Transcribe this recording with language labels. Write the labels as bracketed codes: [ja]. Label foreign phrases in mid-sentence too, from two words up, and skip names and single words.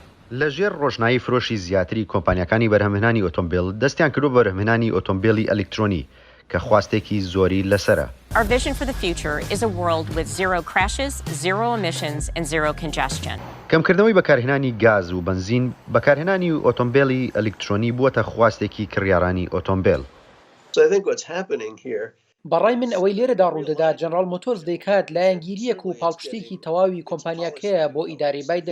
[ckb] لە ژێر ڕۆژنایی فرۆشی زیاتری کۆمپانیەکانی بەرهەمهێنانی ئۆتۆمبیل دەستیان کردو بەرهەمهێنانی ئۆتۆمبیلی ئەلکترۆنی کە خواستێکی زۆری لەسرە. [en] Our vision for the future is a world with zero crashes, zero emissions and zero congestion. [ckb] کەمکردنەوەی بەکارهێنانی گاز و بنزین بەکارهێنانی ئۆتۆمبیلی ئەلکترۆنی بووەتە خواستێکی کڕیارانی ئۆتۆمبیل. بەڕای من ئەوەی لێرەدا ڕوودەدا جەنرال مۆتۆرز دەیکات لایەنگیریەک و پاڵپشتێکی تەواوی کۆمپانیاکەیە بۆ ئیدارەی بایدن.